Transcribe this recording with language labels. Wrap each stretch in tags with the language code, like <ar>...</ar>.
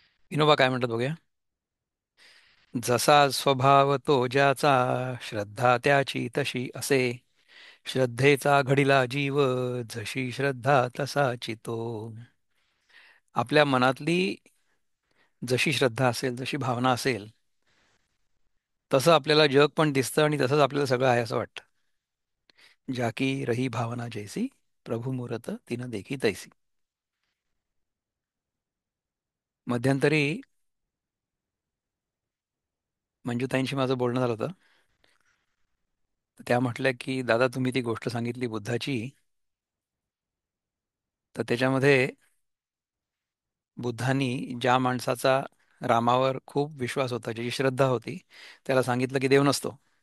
<mr>विनोबा काय म्हणतात बघूया. जसा स्वभाव तो ज्याचा, श्रद्धा त्याची तशी असे. श्रद्धेचा घडिला जीव, जशी श्रद्धा तसाची तो. आपल्या मनातली जशी श्रद्धा असेल, जशी भावना असेल, तसं आपल्याला जग पण दिसतं आणि तसंच आपल्याला सगळं आहे असं वाटतं.</mr> <awa>जाकी रही भावना जैसी, प्रभू मुरत तिनं देखी तैसी.</awa> <mr>मध्यंतरी मंजुताईंशी माझं बोलणं झालं होतं. तर त्या म्हटल्या की दादा तुम्ही ती गोष्ट सांगितली बुद्धाची, तर त्याच्यामध्ये बुद्धांनी ज्या माणसाचा रामावर खूप विश्वास होता, ज्याची श्रद्धा होती, त्याला सांगितलं की देव नसतो.</mr>